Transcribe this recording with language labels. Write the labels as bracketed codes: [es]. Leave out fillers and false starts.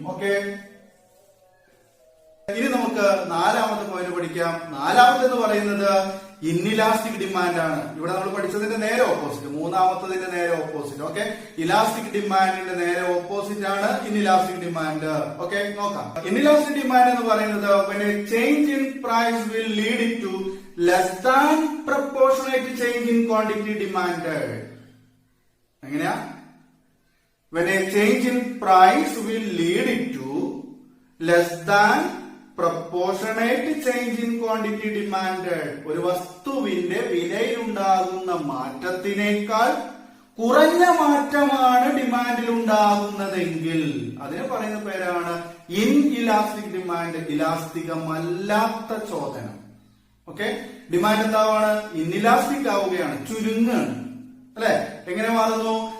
[ml] Okay, ഇനി നമുക്ക് നാലാമത്തെ പോയിന്റ് പഠിക്കാം. നാലാമതെന്ന് പറയുന്നത് ഇൻഇലാസ്റ്റിക് ഡിമാൻഡ് ആണ്. ഇവിടെ നമ്മൾ പഠിച്ചതിന്റെ നേരെ ഓപ്പോസിറ്റ്, മൂന്നാമത്തതിന്റെ നേരെ ഓപ്പോസിറ്റ്. ഓക്കെ, ഇലാസ്റ്റിക് ഡിമാൻഡിന്റെ നേരെ ഓപ്പോസിറ്റ് ആണ് ഇൻഇലാസ്റ്റിക് ഡിമാൻഡ്. ഓക്കെ, നോക്കാം. ഇൻഇലാസ്റ്റിക് ഡിമാൻഡ് എന്ന് പറയുന്നത് [en] when a change in price will lead to less than proportionate change in quantity demanded. [ml] എങ്ങനെയാ? [en] when a change in price will lead to less than proportionate change in quantity demanded. [ml] ഒരു വസ്തുവിന്റെ വിലയിലുണ്ടാകുന്ന മാറ്റത്തിനേക്കാൾ കുറഞ്ഞ മാറ്റമാണ് ഡിമാൻഡിൽ ഉണ്ടാകുന്നതെങ്കിൽ അതിന് പറയുന്ന പേരാണ് inelastic demand, ഇലാസ്തികമല്ലാത്ത ചോദനം. Okay, demand എന്താവാണ്? Inelastic ആവുകയാണ്, ചുരുങ്ങാണ്, അല്ലെ? എങ്ങനെ മാറുന്നു?